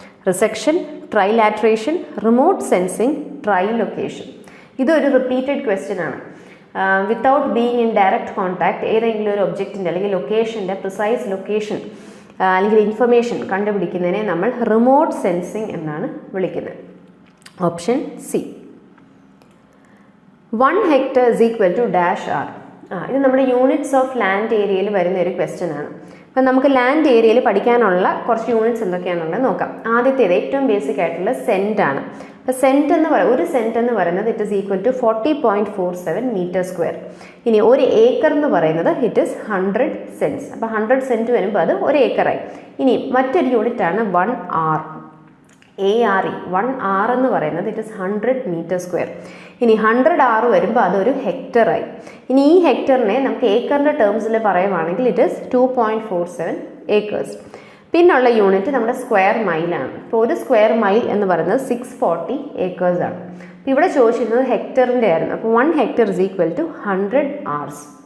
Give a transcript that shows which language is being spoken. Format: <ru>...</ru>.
<en>Resection, trilateration, remote sensing, trilocation.</en> <ml>ഇതൊരു repeated question ആണ്.</ml> <en>without being in direct contact</en> <ml>ഏതെങ്കിലും ഒരു ഒബ്ജക്റ്റിൻ്റെ അല്ലെങ്കിൽ ലൊക്കേഷൻ്റെ പ്രിസൈസ് ലൊക്കേഷൻ അല്ലെങ്കിൽ ഇൻഫർമേഷൻ കണ്ടുപിടിക്കുന്നതിനെ നമ്മൾ റിമോട്ട് സെൻസിങ് എന്നാണ് വിളിക്കുന്നത്.</ml> <en>Option C. 1 hectare is equal to dash r.</en> <ml>ഇത് നമ്മുടെ യൂണിറ്റ്സ് ഓഫ് ലാൻഡ് ഏരിയയിൽ വരുന്ന ഒരു ക്വസ്റ്റ്യൻ ആണ്. അപ്പം നമുക്ക് ലാൻഡ് ഏരിയയിൽ പഠിക്കാനുള്ള കുറച്ച് യൂണിറ്റ്സ് എന്തൊക്കെയാണെന്നുള്ളത് നോക്കാം. ആദ്യത്തേത് ഏറ്റവും ബേസിക് ആയിട്ടുള്ള സെൻറ്റ് ആണ്. അപ്പോൾ സെൻറ്റ് എന്ന് ഒരു സെൻറ്റ് എന്ന് പറയുന്നത്</ml> <en>It is equal to 40.47 metre square.</en> <ml>ഇനി ഒരു ഏക്കർ എന്ന് പറയുന്നത്</ml> <en>It is 100 cents.</en> <ml>അപ്പോൾ 100 സെൻറ്റ് വരുമ്പോൾ അത് ഒരു ഏക്കറായി. ഇനി മറ്റൊരു യൂണിറ്റ് ആണ് 1 r. ARE 1 r എന്ന് പറയുന്നത്</ml> <en>It is 100 metre square.</en> <ml>ഇനി 100 r വരുമ്പോൾ അതൊരു ഹെക്ടറായി. ഇനി ഈ ഹെക്ടറിനെ നമുക്ക് ഏക്കറിൻ്റെ ടേംസിൽ പറയുവാണെങ്കിൽ</ml> <en>It is 2.47 acres.</en> <ml>പിന്നുള്ള യൂണിറ്റ് നമ്മുടെ സ്ക്വയർ മൈലാണ്. ഇപ്പോൾ ഒരു സ്ക്വയർ മൈൽ എന്ന് പറയുന്നത് 640 ഏക്കേഴ്സ് ആണ്. അപ്പോൾ ഇവിടെ ചോദിച്ചിരുന്നത് ഹെക്ടറിൻ്റെ ആയിരുന്നു. അപ്പോൾ</ml> <en>1 hectare is equal to 100 hours.</en>